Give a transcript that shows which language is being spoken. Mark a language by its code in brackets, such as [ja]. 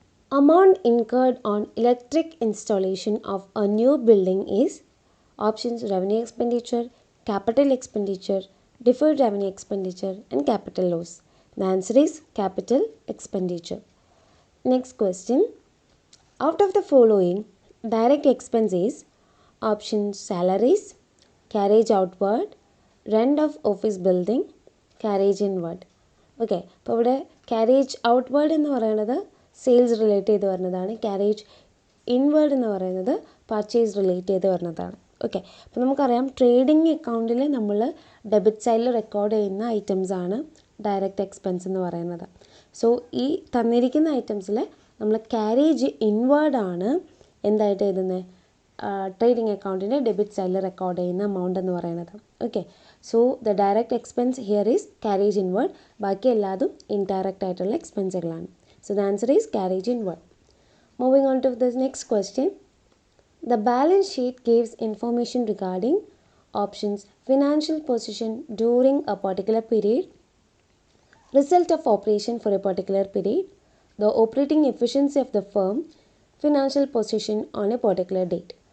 [en] Amount incurred on electric installation of a new building is options: revenue expenditure, capital expenditure, deferred revenue expenditure, and capital loss. The answer is capital expenditure. Next question. Out of the following, direct expense is options: salaries, carriage outward, rent of office building, carriage inward. [ml] Okay, അപ്പോൾ ഇവിടെ carriage outward എന്ന് പറയുന്നത് sales relate ചെയ്ത് വരുന്നതാണ്. carriage inward എന്ന് പറയുന്നത് purchase relate ചെയ്ത് വരുന്നതാണ്. ഓക്കെ, അപ്പോൾ നമുക്കറിയാം ട്രേഡിംഗ് അക്കൗണ്ടിൽ നമ്മൾ ഡെബിറ്റ് സൈഡിൽ റെക്കോർഡ് ചെയ്യുന്ന ഐറ്റംസ് ആണ് ഡയറക്റ്റ് എക്സ്പെൻസ് എന്ന് പറയുന്നത്. സോ ഈ തന്നിരിക്കുന്ന ഐറ്റംസിൽ നമ്മൾ ക്യാരേജ് ഇൻവേർഡ് ആണ് എന്തായിട്ട് എഴുതുന്നത്, ട്രേഡിംഗ് അക്കൗണ്ടിൻ്റെ ഡെബിറ്റ് സൈഡിൽ റെക്കോർഡ് ചെയ്യുന്ന എമൗണ്ട് എന്ന് പറയുന്നത്. [en] okay, so the direct expense here is carriage inward, [ml] ബാക്കി എല്ലാതും ഇൻഡയറക്റ്റ് ആയിട്ടുള്ള എക്സ്പെൻസുകളാണ്. [en] So the answer is carriage inward. Moving on to the next question. The balance sheet gives information regarding options: financial position during a particular period, result of operation for a particular period, the operating efficiency of the firm, financial position on a particular date.